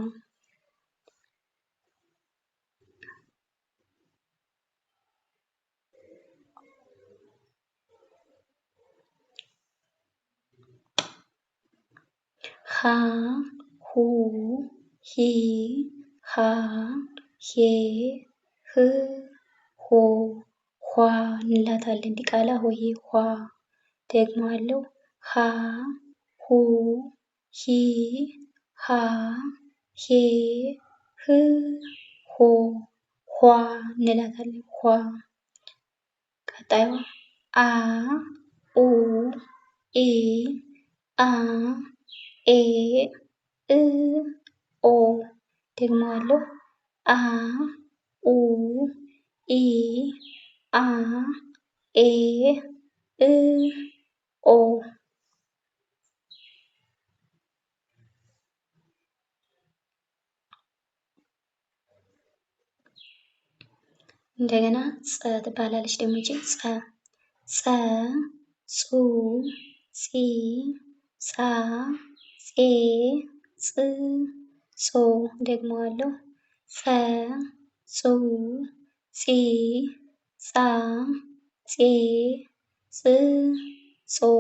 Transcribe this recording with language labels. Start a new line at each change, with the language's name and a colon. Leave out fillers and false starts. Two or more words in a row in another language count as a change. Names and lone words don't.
Amharic: ሀ ሁ ሂ ሃ ሄ ህ ሆ ኋ እንላታለን። ዲቃላ ሆሄ ኋ። ደግመዋለሁ። ሀ ሁ ሂ ሃ ሄ ህ ሆ ኋ እንላታለን። ኋ። ቀጣዩ አ ኡ ኢ አ ኤ እ ኦ ደግመዋለሁ። አ ኡ ኢ አ ኤ እ ኦ እንደገና ጸ ትባላለች። ደግሞ ይቺ ጸ ጸ ጹ ጺ ጻ ጼ ጽ ጾ ደግመዋለሁ። ጸ ጹ ጺ ጻ ጼ ጽ ጾ